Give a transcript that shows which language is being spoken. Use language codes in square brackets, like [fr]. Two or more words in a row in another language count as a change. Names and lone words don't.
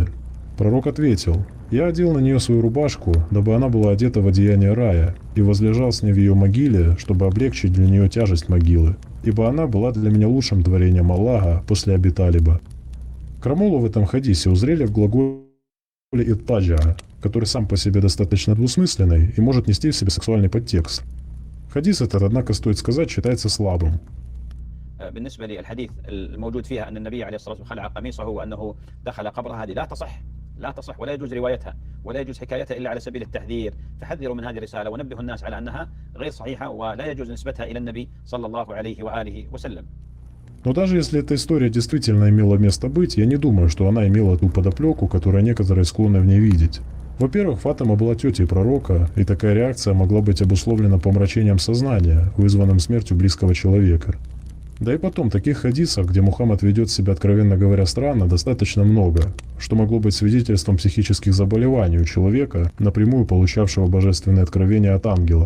[ru] Пророк ответил: «Я одел на нее свою рубашку, дабы она была одета в одеяние рая, и возлежал с ней в ее могиле, чтобы облегчить для нее тяжесть могилы, ибо она была для меня лучшим творением Аллаха после Аби Талиба». Крамолу в этом хадисе узрели в глаголе «иттаджа», который сам по себе достаточно двусмысленный и может нести в себе сексуальный подтекст. Хадис этот, однако, стоит сказать, считается слабым. [ar] بالنسبة للحديث الموجود فيها أن النبي عليه الصلاة والسلام خلع قميصه وأنه دخل قبرها هذه لا تصح لا تصح ولا يجوز روايتها ولا يجوز حكايتها إلا على سبيل التحذير. فحذروا من هذه الرسالة ونبهوا الناس على أنها غير صحيحة ولا يجوز نسبتها إلى النبي صلى الله عليه وآله وسلم. [ru] Но даже если эта история действительно имела место быть, я не думаю, что она имела ту подоплеку, которую некоторые склонны в ней видеть. Во-первых, Фатима была тетей пророка, и такая реакция могла быть обусловлена помрачением сознания, вызванным смертью близкого человека. Да и потом, таких хадисов, где Мухаммад ведет себя, откровенно говоря, странно, достаточно много, что могло быть свидетельством психических заболеваний у человека, напрямую получавшего божественное откровение от ангела.